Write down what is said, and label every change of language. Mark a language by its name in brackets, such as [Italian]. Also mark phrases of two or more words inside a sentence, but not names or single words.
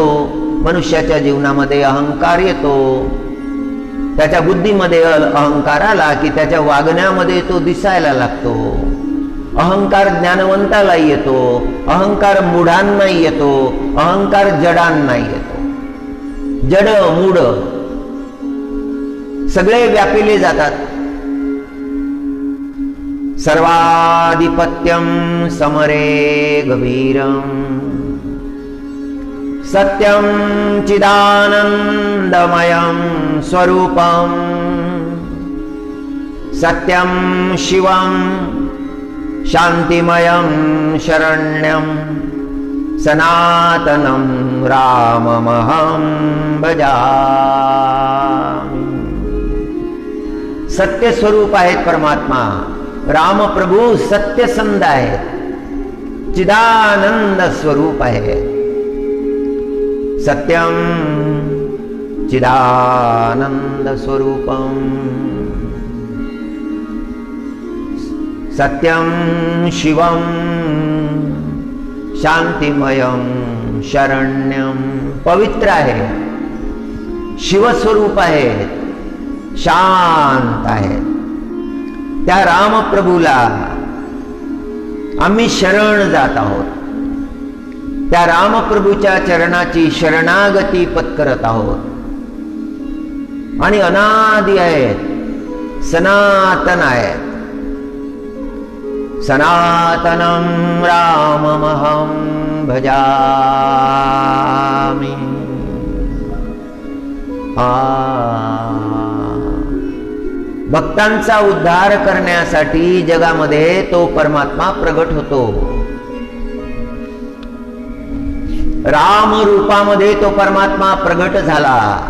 [Marathi] मनुष्याच्या जीवनामध्ये अहंकार येतो. त्याच्या बुद्धीमध्ये अहंकार आला की त्याच्या वागण्यामध्ये तो दिसायला लागतो. अहंकार ज्ञानवंताला येतो, अहंकार मूढांना येतो, अहंकार जडांना येतो. जड मूढ सगळे व्यापिले जातात. [Sanskrit] सर्वाधिपत्यम समरे गभीरम सत्यम चिदानंदमयं स्वरूपम सत्यम शिवम शांतिमयं शरण्यं सनातनं राममहं भजामि. [Marathi] सत्य स्वरूप आहेत परमात्मा. राम प्रभू सत्यसंध आहेत, चिदानंद स्वरूप आहे. [Sanskrit] सत्यम चिदानंद स्वरूपम सत्यम शिवम शांतिमयं शरण्यम. [Marathi] पवित्र आहे, शिवस्वरूप आहे, शांत आहे. त्या रामप्रभूला आम्ही शरण जात आहोत. त्या रामप्रभूच्या चरणाची शरणागती पत्करत आहोत. आणि अनादि आहेत, सनातन आहेत. [Sanskrit] सनातनं राममहं भजामि. [Marathi] भक्तांचा उद्धार करण्यासाठी जगामध्ये तो परमात्मा प्रगट होतो. राम रूपामध्ये तो परमात्मा प्रगट झाला.